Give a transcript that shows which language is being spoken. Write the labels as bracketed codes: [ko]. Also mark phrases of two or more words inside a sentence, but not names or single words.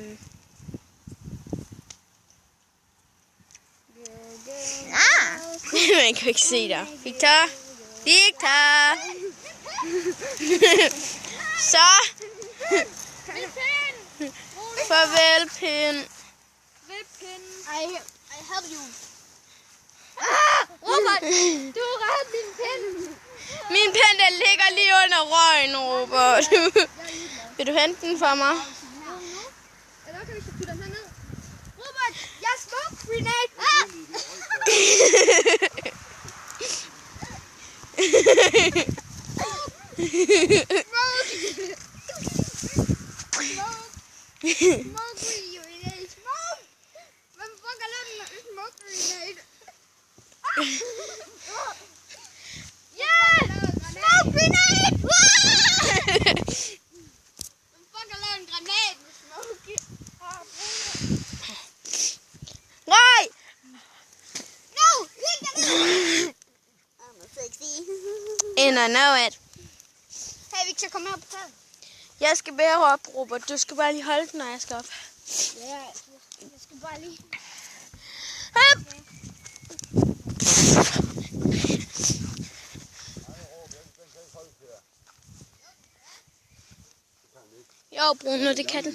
[da] Man kan ikke se dig. Victor! Victor! Så! Farvel, pind. [en] I help you. [da] Robert, du redde min pind. Min pind, der ligger lige under røgen, Robert. Vil du hente den for mig? Eller kan vi så putte den herned? [en] Robert, jeg smoke grenade. Smoke grenade. Smoke. [da] Hvem fuck har lavet en [en] smoke grenade? [da] Yeah! [en] Smoke grenade! [da] Hvem fuck har lavet en granat med smoke? Nej! [en] No! I'm a sexy. And I know it. [da] Hey Victor, kom her på taget. Jeg skal bære op, Robert. Du skal bare lige holde den, når jeg skal op. Ja, jeg skal bare lige... Hop! Jo, Bruno, det kan den.